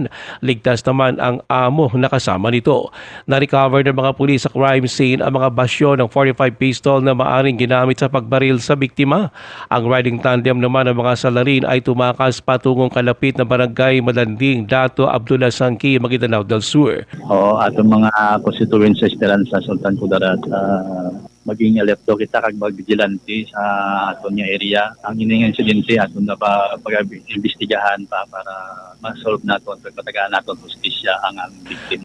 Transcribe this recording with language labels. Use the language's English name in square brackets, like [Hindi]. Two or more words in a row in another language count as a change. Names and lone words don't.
[Filipino] Ligtas naman ang amo na kasama nito. Na-recover ng mga pulis sa crime scene ang mga basyo ng 45 pistol na maaring ginamit sa pagbaril sa biktima. Ang riding tandem naman ng mga salarin ay tumakas patungong kalapit na barangay Malanding, Dato Abdullah Sangki, Maguindanao del Sur. [Hiligaynon] Atong mga constituents sa Esperanza Sultan Kudarat, maging alerto kita kag mag-vigilante sa aton nga area. Ang ining insidente aton na pag-imbestigahan pa para ma-solve naton, pagpatagaan naton hustisya ang victim.